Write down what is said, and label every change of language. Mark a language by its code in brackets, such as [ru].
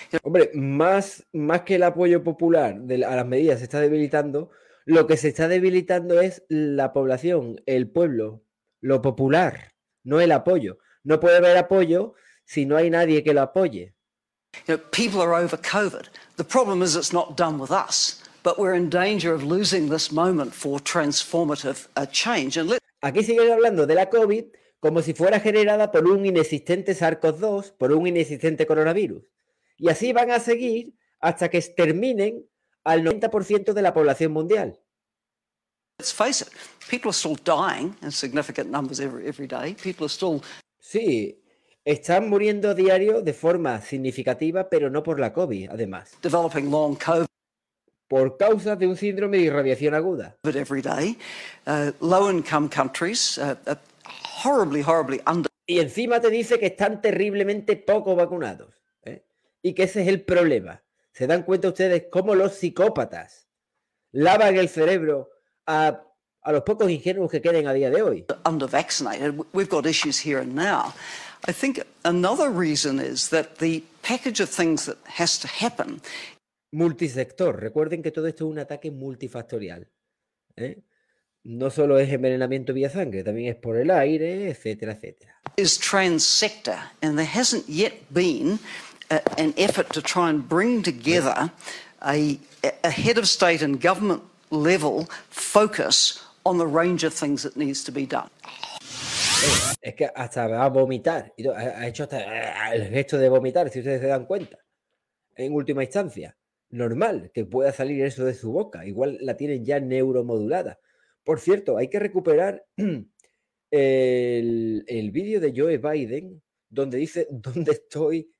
[es] Hombre, más que el apoyo popular a las medidas se está debilitando, lo que se está debilitando es la población, el pueblo, lo popular, no el apoyo. No puede haber apoyo si no hay nadie que lo apoye. [en] You know, people are over COVID. The problem is it's not done with us, but we're in danger of losing this moment for transformative change. [es] Aquí siguen hablando de la COVID como si fuera generada por un inexistente SARS-CoV-2, por un inexistente coronavirus. Y así van a seguir hasta que exterminen al 90% de la población mundial. [en] Let's face it, people are still dying in significant numbers every day. People are still... [es] Sí, están muriendo a diario de forma significativa, pero no por la COVID, además. [en] Developing long COVID. [es] Por causa de un síndrome de irradiación aguda. [en] But every day, low-income countries, horribly, horribly under. [es] Y encima te dice que están terriblemente poco vacunados, y que ese es el problema. ¿Se dan cuenta ustedes cómo los psicópatas lavan el cerebro a los pocos ingenuos que queden a día de hoy? [en] Under-vaccinated. We've got issues here and now. I think another reason is that the package of things that has to happen. Multisector. [es] Recuerden que todo esto es un ataque multifactorial. No solo es envenenamiento vía sangre, también es por el aire, etcétera, etcétera. [en] is transsector, and there hasn't yet been an effort to try and bring together a head of state and government level focus on the range of things that needs to be done. [es] Es que hasta va a vomitar, ha hecho hasta el gesto de vomitar, si ustedes se dan cuenta, en última instancia, normal que pueda salir eso de su boca, igual la tienen ya neuromodulada. Por cierto, hay que recuperar el vídeo de Joe Biden, donde dice, ¿dónde estoy?